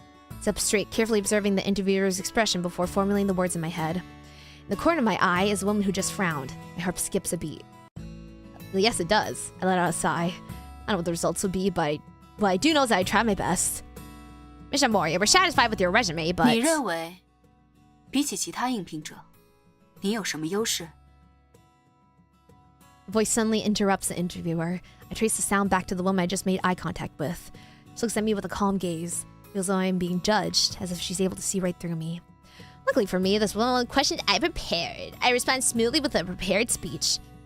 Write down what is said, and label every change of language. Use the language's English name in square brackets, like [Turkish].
[English] I sit up straight, carefully observing the interviewer's expression before formulating the words in my head. In the corner of my eye is a woman who just frowned. My heart skips a beat. Yes, it does. I let out a sigh. I don't know what the results will be, but what I do know is that I tried my best. Miss Amoria, we're satisfied with your resume, but... [Chinese] 你认为，比起其他应聘者，你有什么优势？ [English] The voice suddenly interrupts the interviewer. I trace the sound back to the woman I just made eye contact with. She looks at me with a calm gaze. Feels as though I'm being judged, as if she's able to see right through me. Luckily for me, this was one of the questions I prepared. I respond smoothly with a prepared speech.